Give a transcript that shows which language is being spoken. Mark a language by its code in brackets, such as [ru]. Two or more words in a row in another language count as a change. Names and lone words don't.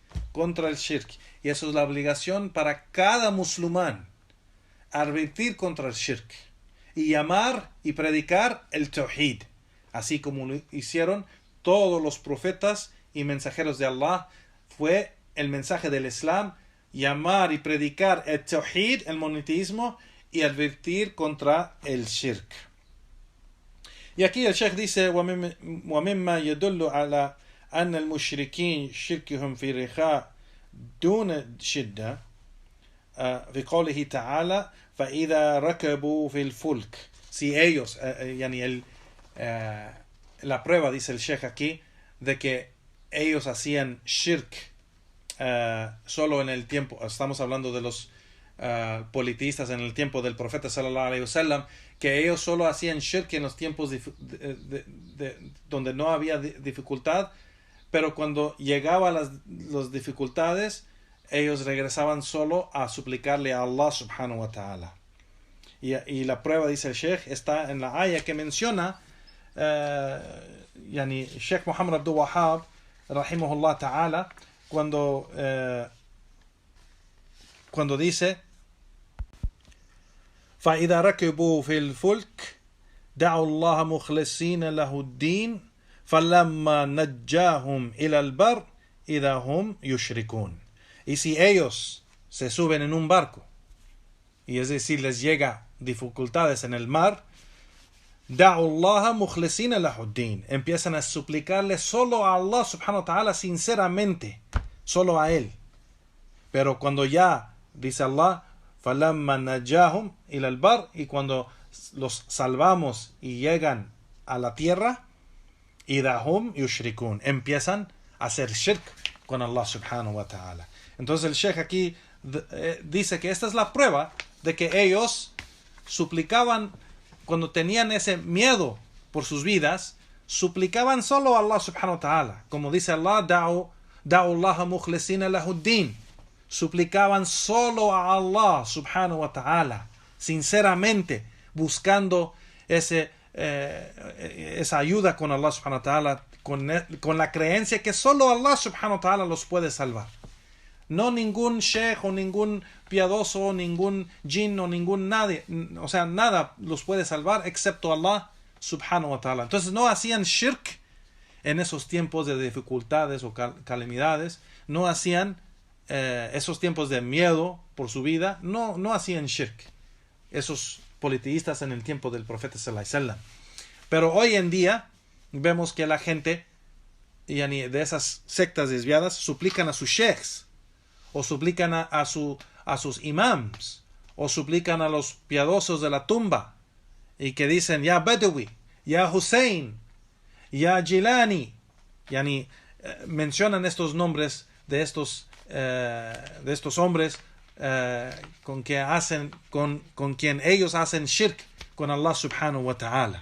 [es] Y eso es la obligación para cada musulmán, advertir contra el shirk y llamar y predicar el tawhid, así como lo hicieron todos los profetas y mensajeros de Allah. Fue el mensaje del Islam, llamar y predicar el tawhid, el monoteísmo, y advertir contra el shirk. Y aquí el Sheikh dice, [ar] وَمِمَّا يَدُلُّ عَلَى أَنَّ الْمُشْرِكِينَ شِرْكِهُمْ فِي رِخَاء دُونَ شِدَّةٍ في قوله تعالى فإذا ركبوا في الفلك. [es] Si ellos, la prueba, dice el Sheikh aquí, de que ellos hacían shirk solo en el tiempo, estamos hablando de los politeístas en el tiempo del profeta [ar] صلى الله عليه وسلم, [es] que ellos solo hacían shirk en los tiempos donde no había dificultad, pero cuando llegaban las dificultades, ellos regresaban solo a suplicarle a Allah [ar] سبحانه وتعالى. [es] Y la prueba, dice el Sheikh, está en la aya que menciona Sheikh Muhammad Abdul Wahhab [ar] رحمه الله تعالى, [es] cuando dice [ar] فَإِذَا رَكِبُوا فِي الْفُلْكِ دَعُوا اللَّهَ مُخْلِصِينَ لَهُ الدِّينَ فَلَمَّا نَجَّاهُمْ إِلَى الْبَرِّ إِذَا هُمْ يُشْرِكُونَ. [es] Y si ellos se suben en un barco, y es decir, les llega dificultades en el mar, [ar] دَعُوا اللَّهَ مُخْلِصِينَ لَهُ الدِّينَ, [es] empiezan a suplicarle solo a Allah [ar] سبحانه وتعالى, [es] sinceramente, solo a Él. Pero cuando ya, dice Allah, [ar] فَلَمَّا نَجَّاهُمْ إِلَى الْبَرِّ, [es] y cuando los salvamos y llegan a la tierra, [ar] إِذَا هُمْ يُشْرِكُونَ, [es] empiezan a hacer shirk con Allah [ar] سبحانه وتعالى. [es] Entonces el Sheikh aquí dice que esta es la prueba de que ellos suplicaban, cuando tenían ese miedo por sus vidas, suplicaban solo a Allah [ar] سبحانه وتعالى. [es] Como dice Allah, [ar] دَعُوا اللَّهَ مُخْلِصِينَ لَهُ الدِّينَ, [es] suplicaban solo a Allah [ar] سبحانه وتعالى, [es] sinceramente, buscando esa ayuda con Allah [ar] سبحانه وتعالى, [es] con la creencia que solo Allah [ar] سبحانه وتعالى [es] los puede salvar. No ningún sheikh o ningún piadoso, ningún jinn o ningún nadie, o sea, nada los puede salvar excepto Allah [ar] سبحانه وتعالى. [es] Entonces no hacían shirk en esos tiempos de dificultades o calamidades, no hacían esos tiempos de miedo por su vida, no hacían shirk esos politeístas en el tiempo del profeta [ar] صلى الله عليه وسلم. [es] Pero hoy en día vemos que la gente de esas sectas desviadas suplican a sus sheikhs, o suplican a sus imams, o suplican a los piadosos de la tumba, y que dicen ya Badawi, ya Hussein, ya Jilani, mencionan estos nombres de estos hombres con quien ellos hacen shirk con Allah [ar] سبحانه وتعالى.